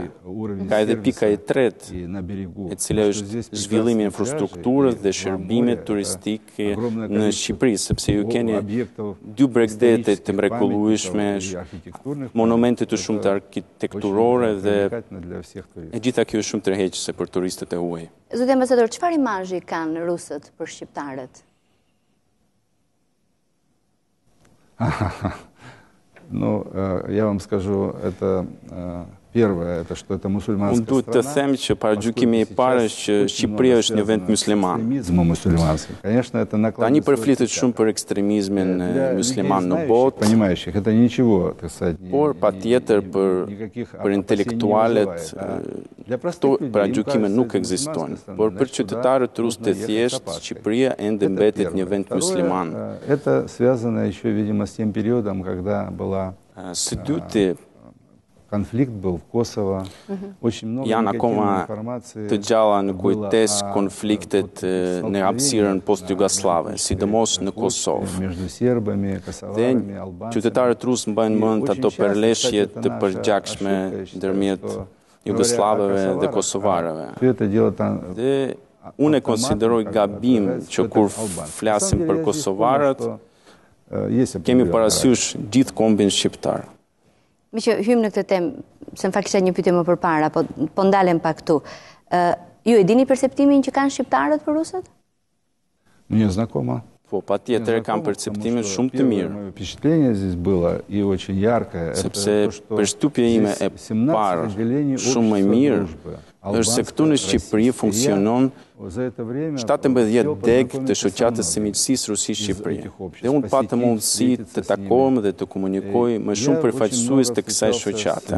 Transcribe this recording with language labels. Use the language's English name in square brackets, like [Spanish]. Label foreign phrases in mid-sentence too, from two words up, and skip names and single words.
[Albanian] Ka edhe pika e tretë, e cila është zhvillimi i infrastrukturës dhe shërbimit turistik në Shqipëri, sepse ju keni dy bregdete të mrekullueshme, monumente të shumta arkitekturore dhe e gjitha kjo është shumë tërheqëse për turistët e huaj. Zoti ambasador, çfarë imazhi kanë rusët për shqiptarët? [Russian] Ну, я вам скажу, это первое, это что это мусульманская страна. [Albanian] Unë duhet të them që paragjykimi i parë është që Shqipëria është një vend musliman. [Russian] Конечно, это [Albanian] Tani përflitet shumë për ekstremizmin musliman në botë. [Russian] Понимающих, это ничего, так сказать. [Albanian] Por patjetër për intelektualet këto paragjykime nuk ekzistojnë. Por për qytetarët rusë të thjeshtë, Shqipëria ende mbetet një vend musliman. [Russian] Это связано еще, видимо, с тем периодом, когда была [Albanian] Së dyti, [Russian] конфликт был в Kosovo. Очень много [Albanian] janë akoma [Russian] негативной информации. [Albanian] të gjalla në kujtes konfliktet në hapësirën post-jugoslave, sidomos në Kosovë. [Russian] Между сербами, косоварами, албанцами. [Albanian] Qytetarët rusë mbajnë mend ato përleshje të përgjakshme ndërmjet jugoslavëve dhe kosovarëve. Dhe unë e konsideroj gabim që kur flasim për kosovarët, kemi parasysh gjithë kombin shqiptar. Mi që hymë në këtë temë, se më fakt kisha një pyetje më përpara, po ndalem pak këtu. Ju e dini perceptimin që kanë shqiptarët për rusët? [Russian] Мне знакомо. [Albanian] Po, pa tjetër e kam perceptimin shumë të mirë. [Russian] Впечатление здесь было и очень яркое. [Albanian] Sepse përshtypja ime e parë shumë më mirë është se këtu në Shqipëri funksionon 17 deg të shoqatës së miqësisë Rusi-Shqipëri. Dhe unë patëm mundësi të takohem dhe të komunikoj më shumë përfaqësues të kësaj shoqate.